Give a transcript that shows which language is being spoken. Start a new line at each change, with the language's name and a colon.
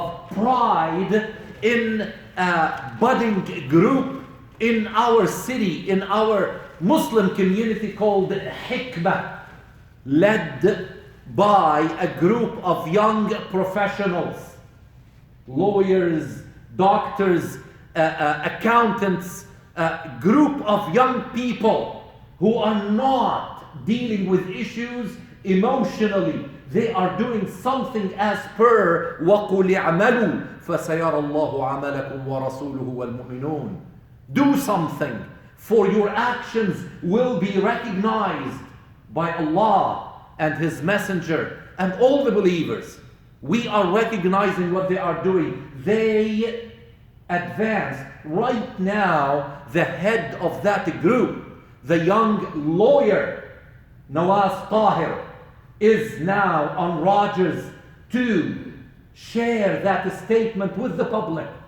English: pride in a budding group in our city, in our Muslim community called Hikmah, led by a group of young professionals, lawyers, doctors, accountants, a group of young people who are not dealing with issues emotionally. They are doing something as per
Arabic: وَقُلِ اعْمَلُوا فَسَيَرَ اللَّهُ عَمَلَكُمْ وَرَسُولُهُ وَالْمُؤْمِنُونَ.
English: Do something, for your actions will be recognized by Allah and His Messenger and all the believers. We are recognizing what they are doing. They advanced. Right now, the head of that group, the young lawyer, Nawaz Tahir, is now on Rogers to share that statement with the public.